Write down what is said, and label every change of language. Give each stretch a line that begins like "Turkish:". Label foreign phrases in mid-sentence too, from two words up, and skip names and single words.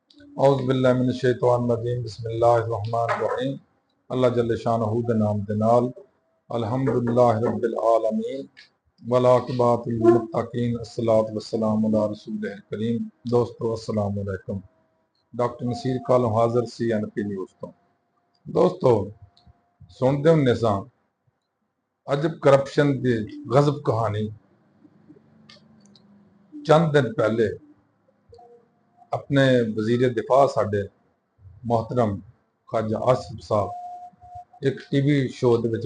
Arabic: أعوذ بالله من الشيطان الرجيم بسم الله الرحمن الرحيم الله جل شأنه
Punjabi: دے ناں دے نال
Arabic: الحمد لله رب العالمين والعاقبة للمتقين الصلاة والسلام على رسوله الكريم.
Punjabi: دوستو
Arabic: السلام عليكم.
Punjabi: ڈاکٹر نصیر کالوں حاضر سی این پی نیوز توں. دوستو سنتے ہونے ساں عجب کرپشن دی غضب کہانی. چند دن پہلے اپنے وزیر دفاع ساڈے محترم خواجہ آصف صاحب اک ٹی وی شو دے وچ